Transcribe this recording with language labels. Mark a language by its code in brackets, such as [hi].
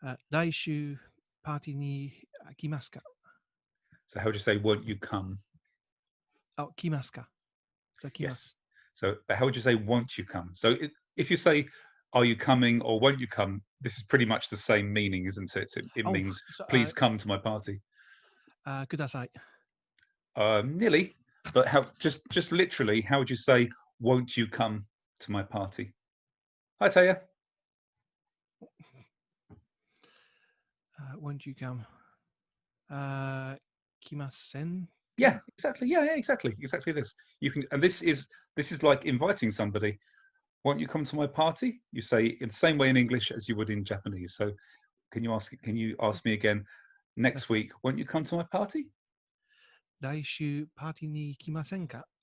[ja] 来週パーティーに来ますか? [en] So how would you say, won't you come? [ja] 来ますか? [en] So [ja] 来ます. [en] Yes. So how would you say, won't you come? So if you say, are you coming or won't you come? This is pretty much the same meaning, isn't it? It means, please come to my party. [ja] ください. [en] Nearly, but just literally, how would you say, won't you come to my party? Hi, Taya. Won't you come? [ja] ikimasen? [en] Yeah, exactly. Yeah, exactly this. You can, and this is like inviting somebody. Won't you come to my party? You say in the same way in English as you would in Japanese. So can you ask me again next week? Won't you come to my party? [ja] 来週パーティーに行きませんか?